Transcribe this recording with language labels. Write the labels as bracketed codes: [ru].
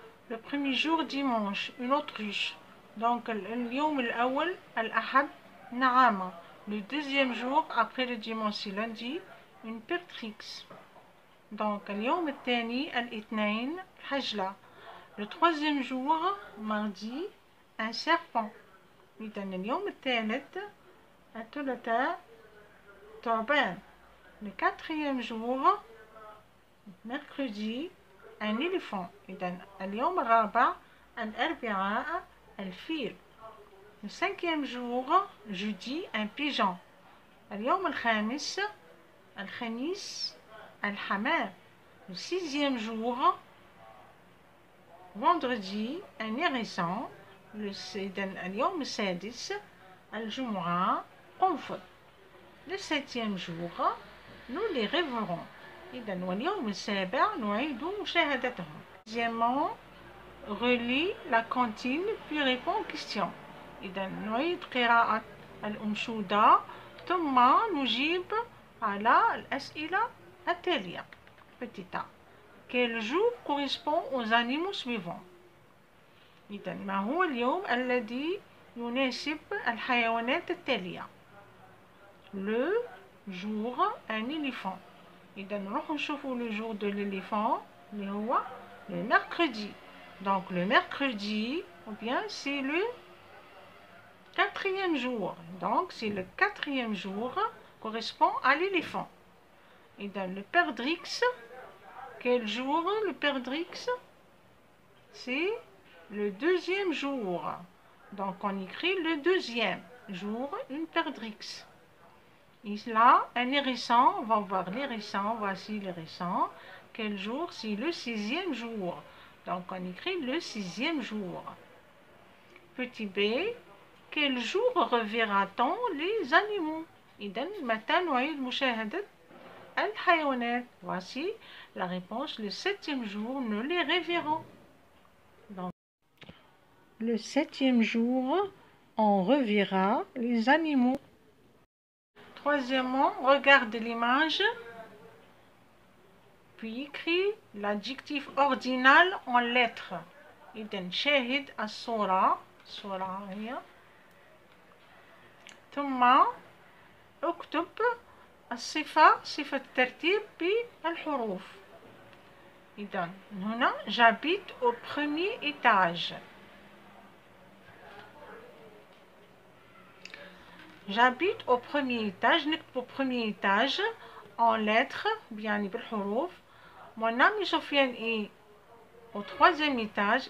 [fr] Le premier jour dimanche, une autruche. [ar] Donc اليوم الأول الأحد نعامة. [fr] Le deuxième jour après le dimanche c'est lundi, une pertrix. [ar] Donc اليوم الثاني الاثنين حجلة. [fr] Le troisième jour mardi un serpent. [ar] إذا اليوم الثالث الثلاثاء ثعبان. [fr] Le quatrième jour mercredi un éléphant. [ar] إذا اليوم الرابع الأربعاء الفيل. [fr] Le cinquième jour jeudi un pigeon. [ar] اليوم الخامس الخميس الحمام. [fr] Le sixième jour vendredi un hérisson. [ar] اليوم السادس الجمعة قنفذ. [fr] Le septième jour nous les rêverons. [ar] إذن واليوم السابع نعيد مشاهدتهم. [fr] Deuxièmement, relis la cantine puis réponds aux questions. [ar] إذن نعيد قراءة الأنشودة ثم نجيب على الأسئلة التالية. [fr] Petit a. Quel jour correspond aux animaux suivants? [ar] إذن ما هو اليوم الذي يناسب الحيوانات التالية؟ [fr] Le jour un éléphant. [ar] إذا نروح نشوفوا [fr] le jour de l'éléphant [ar] اللي هو [fr] le mercredi. Donc le mercredi ou bien c'est le quatrième jour. Donc c'est le quatrième jour correspond à l'éléphant. إذا le perdrix, quel jour le perdrix? C'est le deuxième jour. Donc on écrit le deuxième jour une perdrix. Et là, un hérisson, on va voir l'hérisson, voici l'hérisson. Quel jour? C'est le sixième jour. Donc on écrit le sixième jour. Petit b, quel jour reverra-t-on les animaux? [ar] إذن متى نعيد مشاهدة الحيوانات? [fr] Voici la réponse, le septième jour, nous les reverrons. Donc, le septième jour, on reverra les animaux. Troisièmement, regarde l'image, puis écris l'adjectif ordinal en lettres. [ar] إذن شاهد الصورة هي ثم اكتب الصفة صفة الترتيب بالحروف. [fr] إذن هنا j'habite au premier étage. J'habite au premier étage. نكتب au premier étage en lettres [ar] يعني بالحروف. [fr] Mon ami Sofiane est au troisième étage.